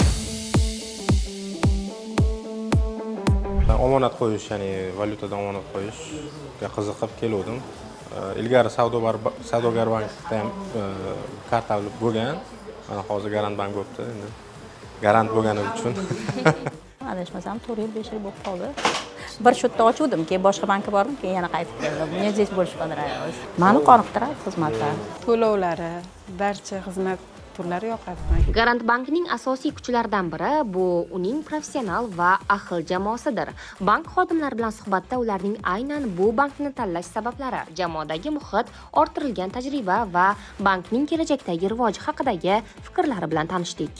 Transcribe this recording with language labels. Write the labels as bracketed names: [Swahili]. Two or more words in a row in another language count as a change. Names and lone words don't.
[Uzbek] Omonat qo'yish, ya'ni valyutada omonat qo'yishga qiziqib kelgandim. Ilgari Savdogar bankda ham karta bo'lgan. Mana hozir Garant Bank bo'libdi. Endi garant bo'lgani uchun Adashmasam 4 yil, 5 yil bo'lib qoldi. Bir shu yerda ochuvdim, keyin boshqa bankka bordim, keyin yana qaytib keldim. [Russian] Мне здесь больше понравилось. [Uzbek] Meni qoniqtiradi xizmatlar. To'lovlari, barcha xizmat turlari yoqadi menga. Garant Bankning asosiy kuchlaridan biri bu uning professional va ahil jamoasidir. Bank xodimlari bilan suhbatda ularning aynan bu bankni tanlash sabablari, jamoadagi muhit, orttirilgan tajriba va bankning kelajakdagi rivoji haqidagi fikrlari bilan tanishdik.